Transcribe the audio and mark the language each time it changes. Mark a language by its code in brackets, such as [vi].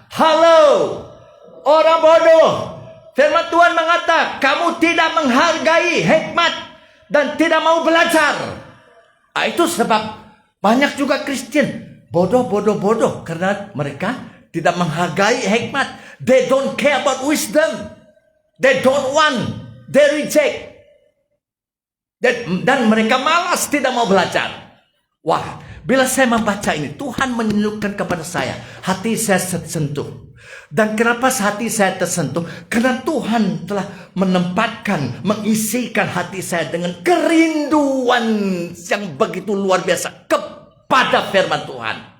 [id] Halo, orang bodoh. Firman Tuhan mengatakan, kamu tidak menghargai hikmat dan tidak mau belajar. Itu sebab banyak juga Kristen bodoh karena mereka tidak menghargai hikmat. [en] They don't care about wisdom. They don't want. They reject. [id] Dan mereka malas, tidak mau belajar. Wah, bila saya membaca ini, Tuhan menunjukkan kepada saya, hati saya tersentuh. Dan kenapa hati saya tersentuh? Karena Tuhan telah menempatkan, mengisikan hati saya dengan kerinduan yang begitu luar biasa kepada firman Tuhan.